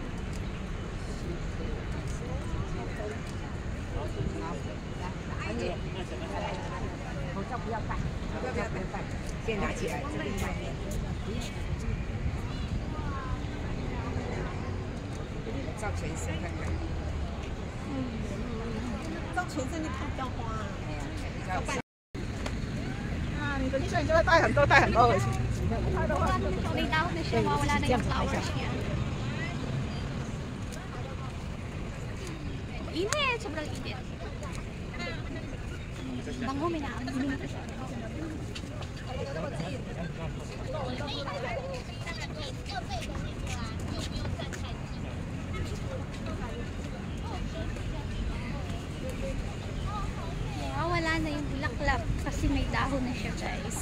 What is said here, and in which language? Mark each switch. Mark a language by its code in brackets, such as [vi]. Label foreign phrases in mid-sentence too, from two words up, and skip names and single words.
[zh] 口罩不要戴，不要戴，先拿起来，这边卖点。照全身看看。照全身你看不到花啊。啊，你的券就会带很多，带很多回去。 [tl] May tawag na siya, mawala na yung flowers niya. Init! Sobrang init. Bango, may naamin ko siya. Wala na yung bulaklak kasi may dahon na siya guys.